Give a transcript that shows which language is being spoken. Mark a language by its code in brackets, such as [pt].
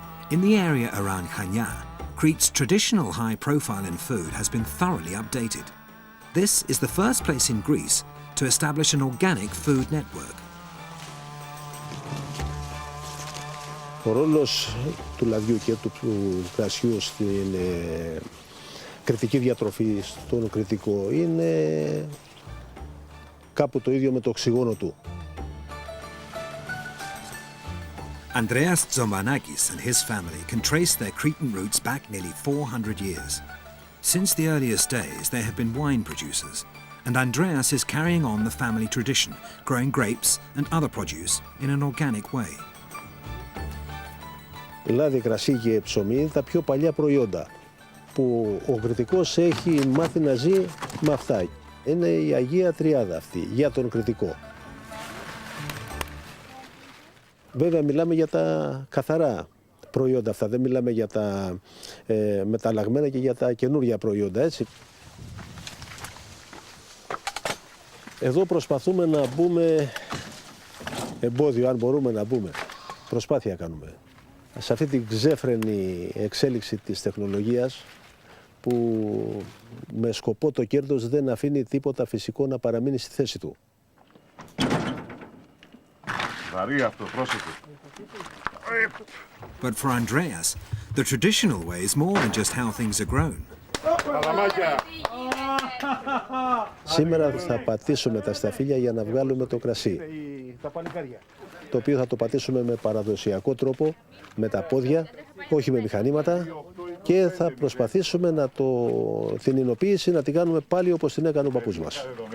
[en] In the area around Chania, Crete's traditional high profile in food has been thoroughly updated. This is the first place in Greece to establish an organic food network. [el] Ο ρόλος του λαδιού και του κρασιού στην κρητική διατροφή, στον κρητικό, είναι κάπου το ίδιο με το οξυγόνο του. [en] Andreas Tzomanakis and his family can trace their Cretan roots back nearly 400 years. Since the earliest days, they have been wine producers, and Andreas is carrying on the family tradition, growing grapes and other produce in an organic way. [el] Λάδι, κρασί και ψωμί είναι τα πιο παλιά προϊόντα που ο κρητικός έχει μάθει να ζει με αυτά. Είναι η Αγία Τριάδα αυτή για τον κρητικό. Βέβαια μιλάμε για τα καθαρά προϊόντα αυτά, δεν μιλάμε για τα μεταλλαγμένα και για τα καινούργια προϊόντα, έτσι. Εδώ προσπαθούμε να μπούμε εμπόδιο, αν μπορούμε να μπούμε. Προσπάθεια κάνουμε. Σε αυτή την ξέφρενη εξέλιξη της τεχνολογίας που με σκοπό το κέρδος δεν αφήνει τίποτα φυσικό να παραμείνει στη θέση του. Βαρύ αυτό, πρόσεχε. [en] But for Andreas, the traditional way is more than just how things are grown. [el] Σήμερα θα πατήσουμε τα σταφύλια για να βγάλουμε το κρασί, το οποίο θα το πατήσουμε με παραδοσιακό τρόπο, με τα πόδια, όχι με μηχανήματα, και θα προσπαθήσουμε να την υνοποίηση να την κάνουμε πάλι όπως την έκανε ο παππούς μας.